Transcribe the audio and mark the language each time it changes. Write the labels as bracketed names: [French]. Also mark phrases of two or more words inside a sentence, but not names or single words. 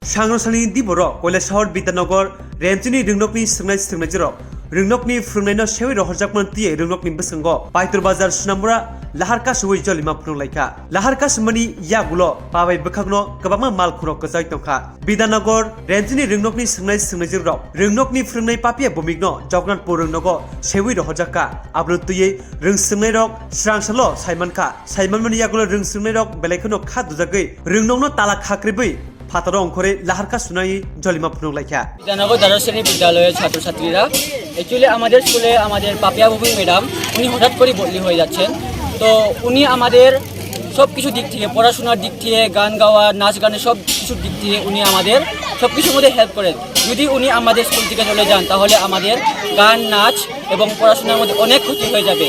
[Kok Borok] सांग्रांसानि दिबरो কৈলাসহর বিদ্যানগর रेन्जनि रिंनकनि सोंनाय सोंनायजों रिंनकनि फोरोंनायनो सेवै रहरजाकमोन तिये रिंनकनि बसंग पाइतर बाजार सुनामुरा लाहारका सवै जलिमा फोरोंलायखा लाहारका समनि यागुलो पाबाय बखागनो गोबां माल खुरो गजाय तंखा बिद्यानगर रेन्जनि रिंनकनि सोंनाय सोंनायजों रिंनकनि फोरोंनाय पापिया बमिगनो जगन्नाथपुर रिंनगो सेवै रहरजाका आब्रु तुयै रिं सोंनाय रक स्रांसलो साइमानखा साइमानमनि यागुलो रिं सोंनाय रक बेलायखनो खा दुजागै रिंनकनो ताला खाख्रिबै फातारो अंकरे लाहारका सुनाई जलिमा फोरोंलायखा [Bangla] বিদ্যানগর দ্বাদশ শ্রেণী বিদ্যালয়ের ছাত্রছাত্রীরা অ্যাকচুয়ালি আমাদের স্কুলে আমাদের পাপিয়া ভূমি ম্যাডাম উনি হঠাৎ করে বদলি হয়ে যাচ্ছেন। তো উনি আমাদের সব কিছু দিক থেকে পড়াশোনার দিক থেকে গান গাওয়া নাচ গানের সব কিছুর দিক থেকে উনি আমাদের সব কিছুর মধ্যে হেল্প করেন। যদি উনি আমাদের স্কুল থেকে চলে যান তাহলে আমাদের গান নাচ এবং পড়াশোনার মধ্যে অনেক ক্ষতি হয়ে যাবে।